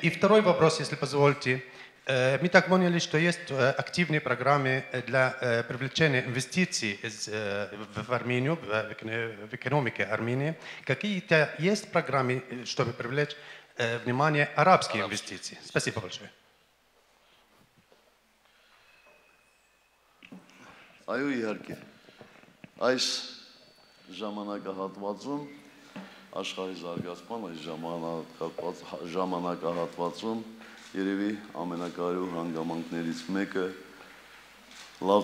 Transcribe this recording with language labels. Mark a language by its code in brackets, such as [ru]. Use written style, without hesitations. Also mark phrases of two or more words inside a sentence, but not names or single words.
[ru] И второй вопрос, если позволите. Мы так поняли, что есть активные программы для привлечения инвестиций в Армению, в экономике Армении. Какие-то есть программы, чтобы привлечь внимание арабские инвестиции? Спасибо большое. [hy] Այո, իհարկե։ Այս ժամանակահատվածում աշխարհի զարգացման այս ժամանակահատվածում երևի ամենակարևոր հանգամանքներից մեկը լավ